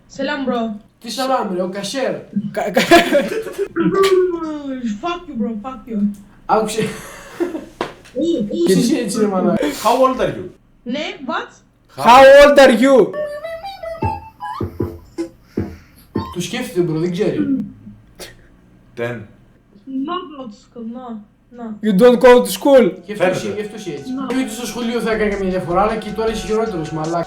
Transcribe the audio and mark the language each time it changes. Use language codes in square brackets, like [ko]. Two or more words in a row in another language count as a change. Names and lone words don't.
[tr] Selam bro. [el] Τι σαλάμ ρε, ο Κασέρ. [en] Fuck you bro, fuck you. [el] Άκουσε. Τι είσαι έτσι ρε μάνα. [en] How old are you? [el] Ναι, what? [en] How old are you? [el] Το σκέφτεται μπρο, δεν ξέρει. [en] 10. No go to school, no. No. You don't go to school. [el] Γι' αυτό είσαι έτσι. Ούτε στο σχολείο θα έκανε καμία διαφορά, αλλά και τώρα είσαι χειρότερος μαλάκα.